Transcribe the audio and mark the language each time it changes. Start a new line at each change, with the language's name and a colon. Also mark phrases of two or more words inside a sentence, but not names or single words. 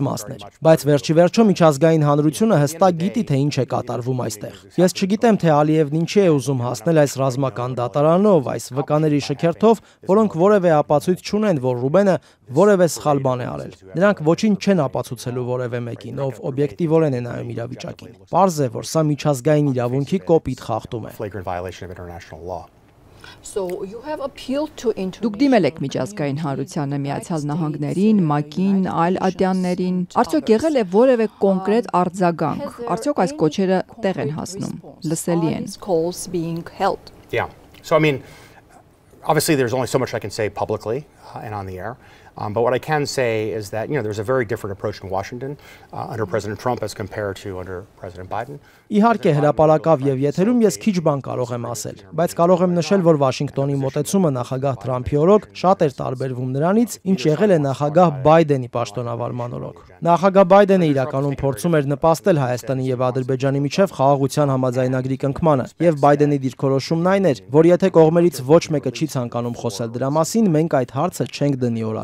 Armenian: մասն էր, բայց վերջիվերջո միջազգային հանրությունը հստակ գիտի, թե ինչ է կատարվում այստեղ։ Ես չգիտեմ, թե Ալիևն ինչի է ուզում հասնել այս ռազմական դատարանով, այս վկաների շքերթով, որոնք որևէ ապացույց չունեն, որ Ռուբենը որևէ սխալ բան է արել։ Նրանք ոչինչ չեն ապացուցելու որևէ մեկին, ով օբյեկտիվորեն է նայում իրավիճակին։ Պարզ է, որ սա միջազգային իրավունքի կոպիտ խախտում է։
English: So you have appealed to
Armenian: Դուք դիմել եք միջազգային հանրությանը, Միացյալ Նահանգներին, ՄԱԿ-ին, այլ ատյաններին։ Արդյոք եղել է որևէ կոնկրետ արձագանք։ Արդյոք այս կոչերը տեղ են հասնում, լսելի են։
English: Yeah. So I mean, obviously there's only so much I can say publicly and on the air. But what I can say is that, there's a very different approach in Washington under President Trump as compared to under President Biden.
Armenian: Իհարկե հրապարակավ եւ եթերում ես քիչ բան կարող եմ ասել, բայց կարող եմ նշել, որ Վաշինգտոնի մոտեցումը նախագահ Թրամփի օրոք շատ էր տարբերվում նրանից, ինչ եղել է նախագահ Բայդենի պաշտոնավարման օրոք։ Նախագահ Բայդենը իրականում փորձում էր նպաստել Հայաստանի եւ Ադրբեջանի միջև խաղաղության համաձայնագրի կնքմանը, եւ Բայդենի դիրքորոշումն այն էր, որ եթե կողմերից ոչ մեկը չի ցանկանում խոսել դրա մասին, մենք այդ հարցը չենք դնի օրակարգ։